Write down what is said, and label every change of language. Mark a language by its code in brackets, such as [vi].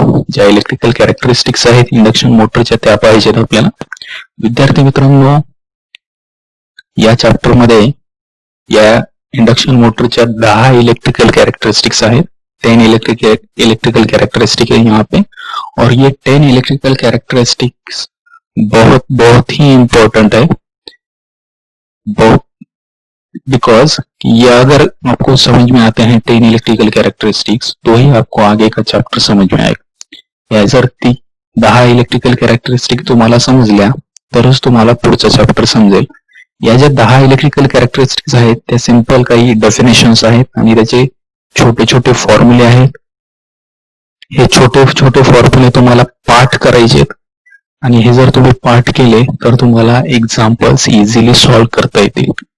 [mr] ज्या electrical characteristics आहेत induction मोटरच्या त्या पाहिजेत आपल्याला. विद्यार्थी मित्रांनो, या चॅप्टर मध्ये या इंडक्शन मोटरच्या 10 इलेक्ट्रिकल कैरेक्टरिस्टिक्स आहेत. [hi] 10 इलेक्ट्रिकल कैरेक्टरिस्टिक है यहाँ पे, और ये 10 इलेक्ट्रिकल कैरेक्टरिस्टिक्स बहुत ही इंपॉर्टेंट है, बिकॉज ये अगर आपको समझ में आते हैं 10 इलेक्ट्रिकल कैरेक्टरिस्टिक्स तो ही आपको आगे का चॅप्टर समझ में आएगा. [mr] या जर ती 10 इलेक्ट्रिकल कैरेक्टरिस्टिक तुम्हाला समजल्या तरच तुम्हाला पुढचं चॅप्टर समजेल. या ज्या 10 इलेक्ट्रिकल कैरेक्टरिस्टिक्स आहेत त्या सिंपल काही डेफिनेशन्स आहेत आणि त्याचे छोटे छोटे फॉर्म्युले आहेत. हे छोटे छोटे फॉर्म्युले तुम्हाला पाठ करायचे आहेत आणि हे जर तुम्ही पाठ केले तर तुम्हाला एक्झाम्पल्स इझिली सॉल्व्ह करता येतील.